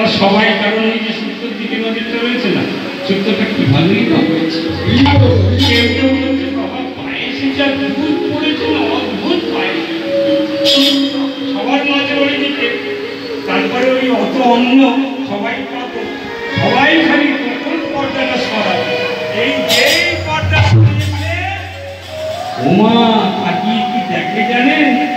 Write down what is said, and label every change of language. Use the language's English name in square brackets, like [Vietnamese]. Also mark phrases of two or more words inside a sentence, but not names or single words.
[Bangla] সবাই কারণ সূত্র দিকে নদীটা রয়েছে না সূত্রটা কি ভালোই না হয়েছে কেউ কেউ বলছে বাবা পায়েসে যা দুধ পড়েছে না অদ্ভুত পায়েস সবার মাঝে ওই দিকে তারপরে ওই অত অন্ন সবাই পাবো সবাই খালি কোন পর্দাটা সরাবে এই যেই পর্দা সরিয়েছে ওমা তাকিয়ে কি দেখে জানেন